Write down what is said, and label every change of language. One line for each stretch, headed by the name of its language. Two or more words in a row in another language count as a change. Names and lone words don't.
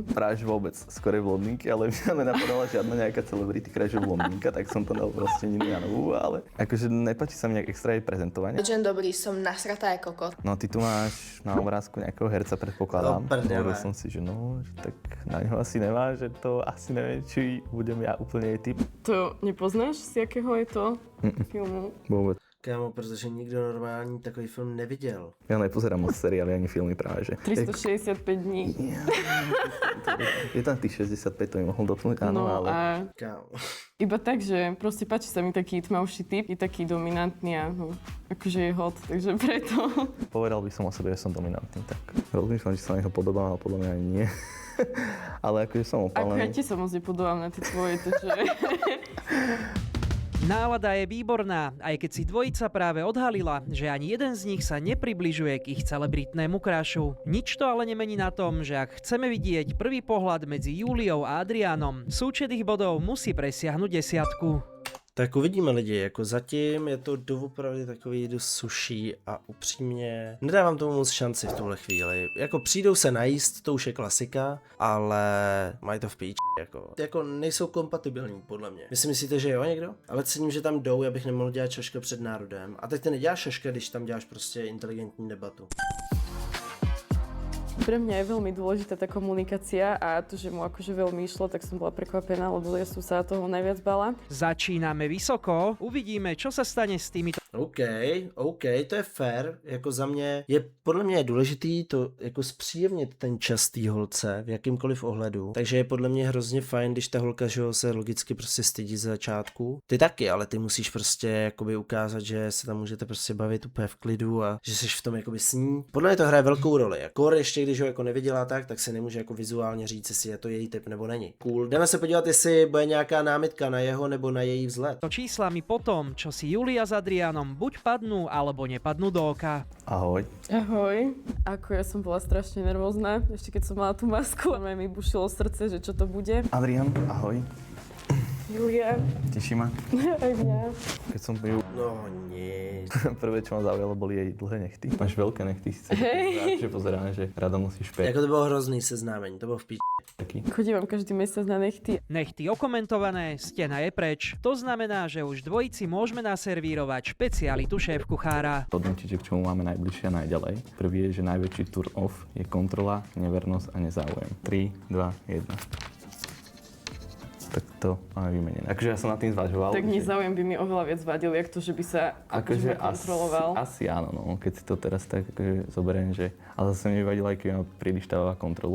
Slovak: Práve že vôbec, skôr blondinky, ale mňa nenapadala žiadna nejaká celebrity, ktorá je blondinka, tak som to dal proste Ninu Janovú, ale akože nepáči sa mi nejak extra jej prezentovanie. Že dobrý, som nasratá ako kokot. No ty tu máš na obrázku nejakého herca, predpokladám.
Czech: No, prdele.
Slovak: Hovoril som si, že no, že tak na ňo asi nemá, že to asi neviem, či budem ja úplne jej typ.
Czech: To nepoznáš, z jakého je to filmu?
Slovak: Vôbec.
Czech: Kámo, protože nikdo normální takový film neviděl.
Slovak: Ja nepozerám moc seriály ani filmy práve, že. 365 dní. Je tam tých 65, to mi mohol doplniť, áno, No ale... a Kámo. iba tak, že proste páči sa mi taký tmavší typ, je taký dominantný a no, akože je hot, takže preto. Povedal by som o sebe, že som dominantný, tak rozmýšľam, či sa na neho podobám, ale podľa mňa ani nie. Ale akože som Ako ja opálený. ti sa moc nepodobám na tie tvoje, takže... Nálada je výborná, aj keď si dvojica práve odhalila, že ani jeden z nich sa nepribližuje k ich celebritnému krašu. Nič to ale nemení na tom, že ak chceme vidieť prvý pohľad medzi Júliou a Adriánom, súčet ich bodov musí presiahnuť 10.
Czech: Tak uvidíme lidi, jako zatím je to doopravdy takový dost suší a upřímně nedávám tomu moc šanci v tuhle chvíli. Jako přijdou se najíst, to už je klasika, ale mají to v píči, jako nejsou kompatibilní podle mě. Vy si myslíte, že jo někdo? Ale cením, že tam jdou, abych nemohl dělat šaška před národem. A teď ty neděláš šaška, když tam děláš prostě inteligentní debatu.
Slovak: Pre mňa je veľmi dôležitá tá komunikácia a to, že mu akože veľmi išlo, tak som bola prekvapená, lebo ja som sa toho najviac bala. Začíname vysoko, uvidíme, čo sa stane s týmito
Czech: OK, to je fair, jako za mě je, podle mě je důležitý to jako zpříjemnit ten čas té holce v jakýmkoliv ohledu, takže je podle mě hrozně fajn, když ta holka, že jo, se logicky prostě stydí z začátku. Ty taky, ale ty musíš prostě jakoby ukázat, že se tam můžete prostě bavit úplně v klidu a že jsi v tom jakoby s ní. Podle mě to hraje velkou roli, jako ještě když ho jako neviděla tak se nemůže jako vizuálně říct, jestli je to její typ nebo není. Cool, jdeme se podívat, jestli bude nějaká námitka na jeho nebo na její vzhled.
Slovak: číslami po tom, čo si Julia s Adriánom buď padnú, alebo nepadnú do oka. Ahoj. Ahoj. Ako ja som bola strašne nervózna, ešte keď som mala tú masku a mi bušilo srdce, že čo to bude. Adrian, ahoj. Julia, Teší ma. aj mňa. Keď som ju
Czech: No nic.
Slovak: prvé, čo ma zaujalo, boli jej dlhé nechty. Máš veľké nechty, síce. Že pozeráme, že rada nosíš špek.
Czech: Jako to bylo hrozný seznámení, to bylo v píči.
Slovak: Taký. Chodívam každý mesiac na nechty. Nechty okomentované, stena je preč. To znamená, že už dvojici môžeme naservírovať špecialitu šéf-kuchára. Hodnotíte, k čomu máme najbližšie a najďalej. Prvý je, že najväčší turn off je kontrola, nevernosť a nezáujem. 3, 2, 1. Tak to máme vymenené. Takže ja som nad tým zvažoval. Tak že- nezáujem by mi oveľa viac vadil, jak to, že by sa akože kontroloval. asi áno, no, keď si to teraz tak akože zoberiem, že... Ale zase mi vadilo, aj keď ma príliš tá kontroluje.